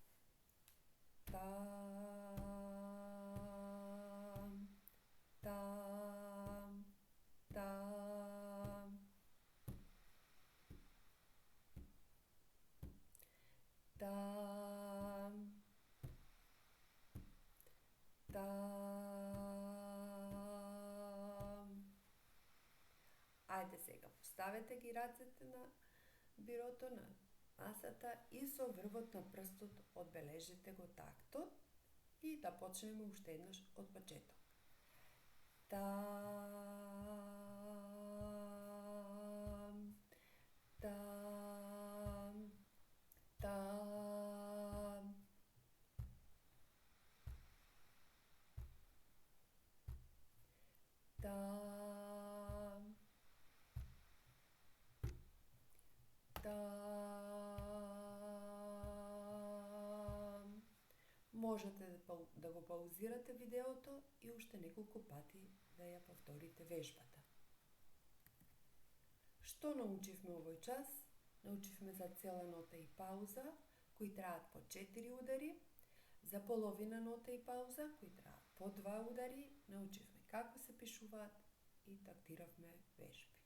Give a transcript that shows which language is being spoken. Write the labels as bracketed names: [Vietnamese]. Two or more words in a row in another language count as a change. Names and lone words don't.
[Macedonian] Там, там, там, там, там. Ајде сега, поставете ги рацете на бирото, на масата и со врвот на прстот одбележите го тактот и да почнеме уште еднаш од почеток. Там, там, там. Там, там. Можете да го паузирате видеото и уште неколку пати да ја повторите вежбата. Што научивме овој час? Научивме за цела нота и пауза, кои траат по 4 удари, за половина нота и пауза, кои траат по 2 удари, научивме како се пишуваат и тактиравме вежби.